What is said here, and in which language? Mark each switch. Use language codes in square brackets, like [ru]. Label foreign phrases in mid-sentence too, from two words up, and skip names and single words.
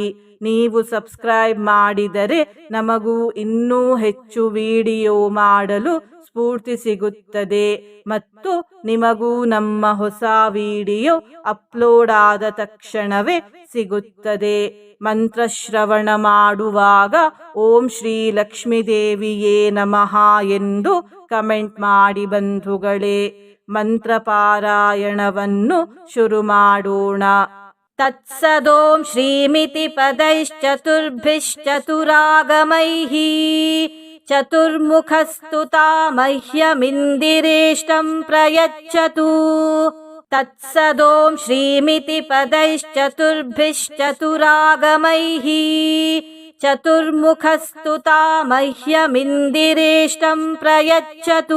[kn] ನೀವು ಸಬ್ಸ್ಕ್ರೈಬ್ ಮಾಡಿದರೆ ನಮಗೂ ಇನ್ನೂ ಹೆಚ್ಚು ವಿಡಿಯೋ ಮಾಡಲು ಸ್ಫೂರ್ತಿ ಸಿಗುತ್ತದೆ ಮತ್ತು ನಿಮಗೂ ನಮ್ಮ ಹೊಸ ವಿಡಿಯೋ ಅಪ್ಲೋಡ್ ಆದ ತಕ್ಷಣವೇ ಸಿಗುತ್ತದೆ. ಮಂತ್ರಶ್ರವಣ ಮಾಡುವಾಗ [sa] ಓಂ ಶ್ರೀ ಲಕ್ಷ್ಮೀ ದೇವಿಯೇ ನಮಃ [kn] ಎಂದು ಕಮೆಂಟ್ ಮಾಡಿ ಬಂಧುಗಳೇ. ಮಂತ್ರ ಪಾರಾಯಣವನ್ನು ಶುರು ಮಾಡೋಣ. [sa] ತತ್ಸದೋಂ ಶ್ರೀಮಿತಿ ಪದೈಶ್ಚತುರ್ಭಿಶ್ಚತುರಾಗಮೈಃ ಚತುರ್ಮುಖಸ್ತುತಾ ಮಹ್ಯಮಿಂದಿರೇಷ್ಟಂ ಪ್ರಯಚ್ಛತು. ತತ್ಸದೋಂ ಶ್ರೀಮಿತಿ ಪದೈಶ್ಚತುರ್ಭಿಶ್ಚತುರಾಗಮೈಃ ಚತುರ್ಮುಖಸ್ತುತಾ ಮಹ್ಯಮಿಂದಿರೇಷ್ಟಂ ಪ್ರಯಚ್ಛತು.